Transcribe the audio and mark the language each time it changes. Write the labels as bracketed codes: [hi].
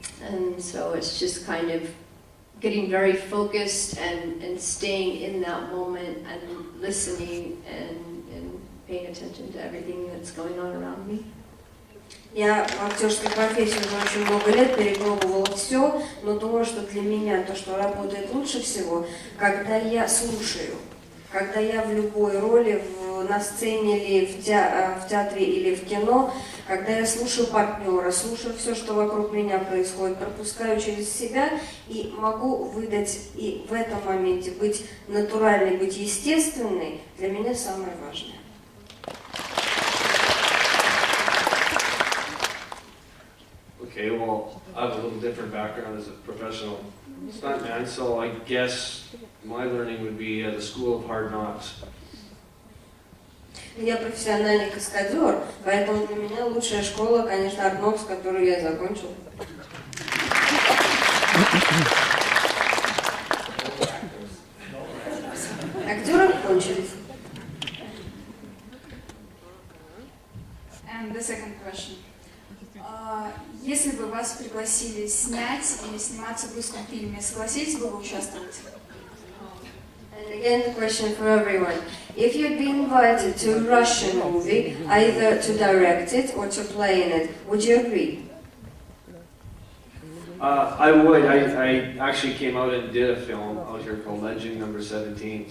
[en] And so it's just kind of getting very focused and staying in that moment and listening and paying attention to everything that's going on around me. [ru] Я в актерской профессии уже очень много лет перепробовала все, но думаю, что для меня то, что работает лучше всего, когда я слушаю, когда я в любой роли, на сцене или в театре или в кино, когда я слушаю партнера, слушаю все, что вокруг меня происходит, пропускаю через себя и могу выдать и в этом моменте быть натуральной, быть естественной, для меня самое важное. [en] Okay, well, I have a little different background as a professional stuntman, so I guess my learning would be at the School of Hard Knocks. [ru] Я профессиональный каскадер, поэтому для меня лучшая школа, конечно, Hard Knocks, которую я закончил. Актеры кончились. [en] And the second question. [ru] Если бы вас пригласили снять или сниматься в русском фильме, согласились бы вы участвовать? [en] And again, the question for everyone. If you'd be invited to a Russian movie, either to direct it or to play in it, would you agree? I would. I actually came out and did a film out here called Legend Number 17.